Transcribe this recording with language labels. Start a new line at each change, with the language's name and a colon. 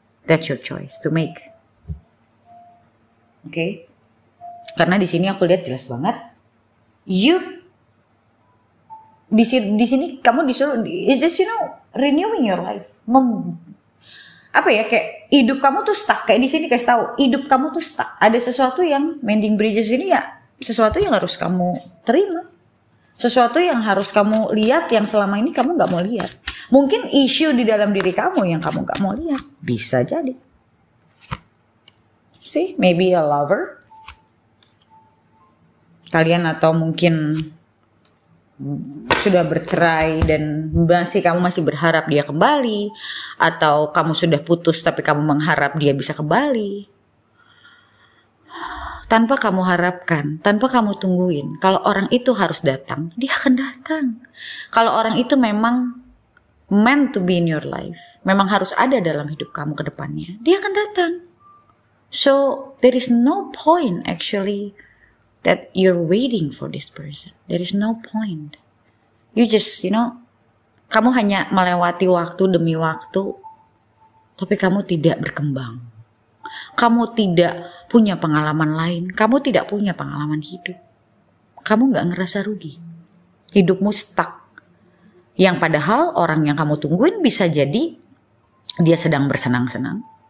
English: That's your choice to make. Okay?
Indonesian: Karena di sini aku lihat jelas banget. Di sini kamu disuruh,
English: it's just, you know, renewing your life.
Indonesian: Apa ya, kayak hidup kamu tuh stuck. Kayak di sini kasih tahu, hidup kamu tuh stuck. Ada sesuatu yang mending bridges ini ya, sesuatu yang harus kamu terima. Sesuatu yang harus kamu lihat yang selama ini kamu gak mau lihat. Mungkin isu di dalam diri kamu yang kamu gak mau lihat. Bisa jadi.
English: See, maybe a lover.
Indonesian: Kalian atau mungkin sudah bercerai dan kamu masih berharap dia kembali, atau kamu sudah putus tapi kamu mengharap dia bisa kembali. Tanpa kamu harapkan, tanpa kamu tungguin, kalau orang itu harus datang, dia akan datang. Kalau orang itu memang
English: meant to be in your life,
Indonesian: memang harus ada dalam hidup kamu ke depannya, dia akan datang.
English: So there is no point actually that you're waiting for this person. There is no point. You just,
Indonesian: kamu hanya melewati waktu demi waktu, tapi kamu tidak berkembang. Kamu tidak punya pengalaman lain. Kamu tidak punya pengalaman hidup. Kamu gak ngerasa rugi. Hidupmu stuck. Yang padahal orang yang kamu tungguin bisa jadi dia sedang bersenang-senang.